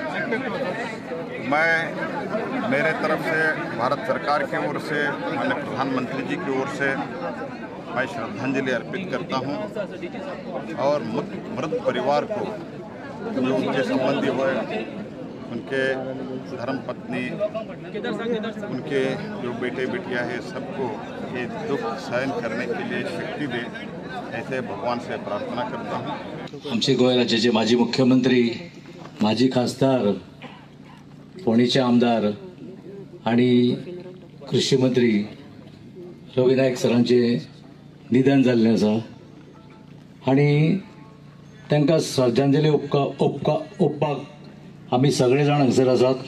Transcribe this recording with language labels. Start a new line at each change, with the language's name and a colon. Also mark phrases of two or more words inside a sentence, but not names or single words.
Hindi: मैं मेरे तरफ से भारत सरकार की ओर से, माननीय प्रधानमंत्री जी की ओर से मैं श्रद्धांजलि अर्पित करता हूं और मृत परिवार को, जो उनके संबंधी हुए, उनके धर्मपत्नी, उनके जो बेटे बेटियां हैं, सबको ये दुख सहन करने के लिए शक्ति दे, ऐसे भगवान से प्रार्थना करता हूं।
Konkani: आमचे गोंय राज्याचे माजी मुख्यमंत्री, माजी खासदार, फोंडेचे आमदार आणि कृषी मंत्री रवी नायक सरांचे निधन जाल्लें आसा आणि तांकां श्रद्धांजली ओपपाक आमी सगळे जाण हांगसर आसात।